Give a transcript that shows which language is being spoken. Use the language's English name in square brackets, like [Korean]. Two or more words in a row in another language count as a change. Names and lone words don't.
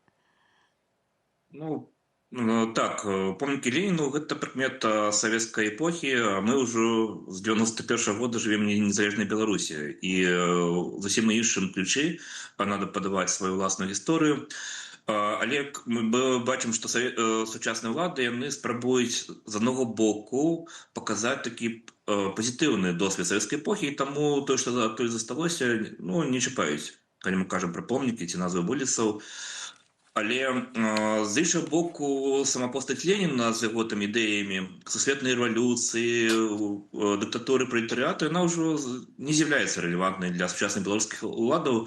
[Belarusian] Так, помнікі Леніну – гэта прыкмета савецкай эпохі, а мы ўжо з 91-го года жывем в незалежнай Беларусі. І зусім на іншым ключы надо падаваць сваю ўласную гісторыю. [Ukrainian] Але ми бачимо, що сучасні влади вони спробують з одного боку показати такий позитивний досвід совєтської епохи, і тому те, що то залишилося, ну, не чіпають, коли ми кажемо про помніки, ці назви вулиців. Але з іншого боку, сама постать Леніна з його там ідеями сусвітної революції, диктатури пролетаріату, вона вже не з'являється релевантною для сучасних білоруських владів.